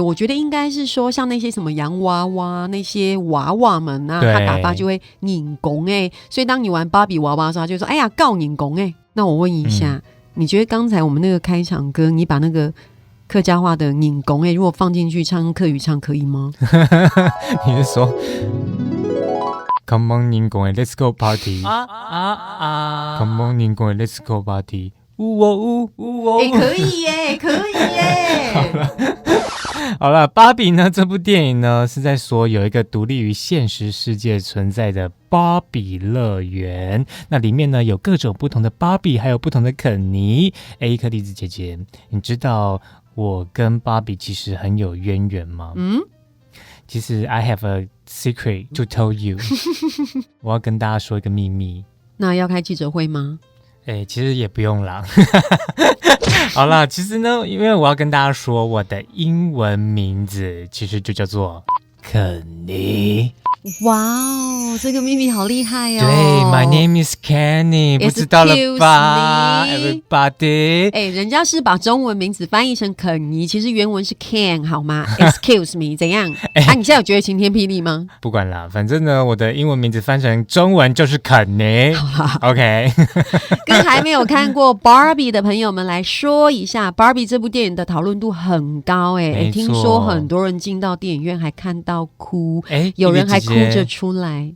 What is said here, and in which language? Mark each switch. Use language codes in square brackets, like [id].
[zh] 我觉得应该是说，像那些什么洋娃娃那些娃娃们啊，他打发就会人工哎，所以当你玩芭比娃娃的时候，他就说：“哎呀，搞人工哎。” 那我问一下，你觉得刚才我们那个开场歌，你把那个客家话的人工哎，如果放进去唱客语唱可以吗？ [en] 你是说 “Come on， 人工哎 ，Let's go party”？ Come on， 人工哎 ，Let's go party。 [zh] 可以耶，可以耶。好了，芭比呢？这部电影呢是在说有一个独立于现实世界存在的芭比乐园，那里面呢有各种不同的芭比，还有不同的肯尼。一颗栗子姐姐，你知道我跟芭比其实很有渊源吗？其实 [en] I have a secret to tell you。 [zh] 我要跟大家说一个秘密。那要开记者会吗？其实也不用啦。好啦，其实呢，因为我要跟大家说，我的英文名字其实就叫做肯尼。哇哦，这个秘密好厉害哦！对 [en] ，My name is Kenny， [zh] 不知道了吧 [en] ？Everybody， [zh] 人家是把中文名字翻译成肯尼，其实原文是 Ken 好吗？ [en] Excuse me， [zh] 怎样？你现在有觉得晴天霹雳吗？不管啦，反正呢，我的英文名字翻成中文就是肯尼。 [en] OK， [zh] 跟还没有看过 Barbie 的朋友们来说一下，Barbie 这部电影的讨论度很高听说很多人进到电影院还看到哭，有人还哭着出来。